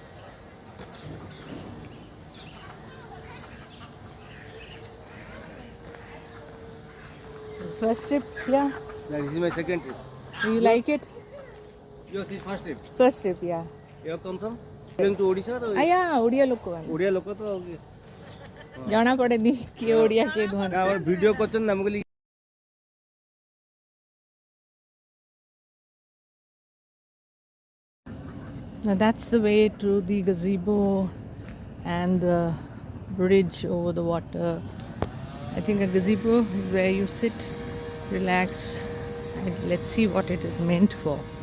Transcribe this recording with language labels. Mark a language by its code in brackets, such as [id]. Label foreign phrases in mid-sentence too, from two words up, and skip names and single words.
[en] First trip, yeah. This is my second trip. Do you like it? Yours is first trip. First trip, yeah. You have come from? Going to Odisha? Yeah, Odia Lokovan. Odia Loka to [or] ଜଣା ପଡ଼େନି କିଏ ଓଡ଼ିଆ କିଏ ନୁହଁ। ଆମର ଭିଡ଼ିଓ କରୁଛନ୍ତି ନା ମୁଁ କହିଲି [en] Now that's the way to the gazebo and the bridge over the water. I think a gazebo is where you sit, relax, and let's see what it is meant for.